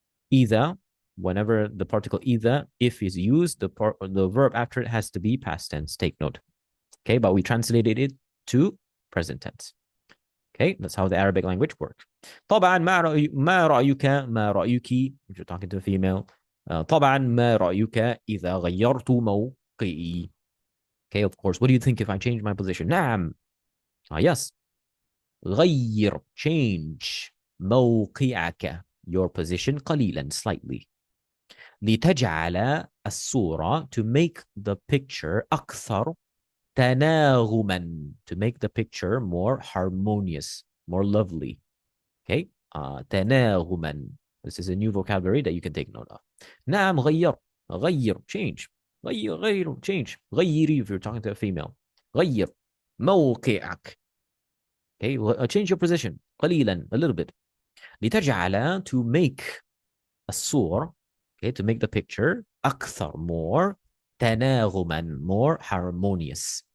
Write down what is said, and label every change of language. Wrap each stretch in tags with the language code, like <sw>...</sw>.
<en>Either, whenever the particle either, if is used, the verb after it has to be past tense. Take note. Okay, but we translated it to present tense. Okay, that's how the Arabic language works.</en> <ar>طبعا ما رأيك ما رأيك</ar> <en>if you're talking to a female.</en> <ar>طبعا ما رأيك إذا غيرت موقعي.</ar> <en>Okay, of course. What do you think if I change my position?</en> <ar>نعم. Yes.</ar> <en>غير, change موقعك, your position قليلا, slightly.</en> <ar>لتجعل الصورة,</ar> <en>to make the picture</en> <ar>أكثر تناغما,</ar> <en>to make the picture more harmonious, more lovely. Okay, تناغما. This is a new vocabulary that you can take note of.</en> <ar>نعم غير, غير, change. غير, change.</ar> <en>غيري if you're talking to a female.</en> <ar>غير موقعك.</ar> <en>Okay, change your position قليلا, a little bit. لتجعل, to make الصور, okay, to make the picture أكثر, more, تناغما, more harmonious.</en>